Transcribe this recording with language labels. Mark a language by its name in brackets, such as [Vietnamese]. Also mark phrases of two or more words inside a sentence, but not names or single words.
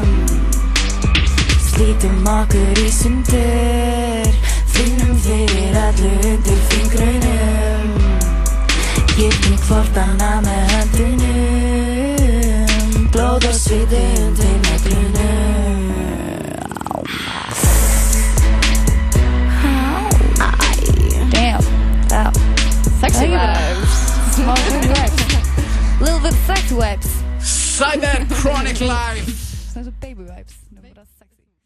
[Icelandic] Slítum okkur í sundur, finnum fyrir öllu undir fingrunum. Kirkjum hvort annað með höndunum, blóð og sviti undir naglunum. [English] Damn. Sexy vibes. Small vibes. Little bit sexy vibes. Cyber Chronic Live! Some baby vibes. No, but that's sexy.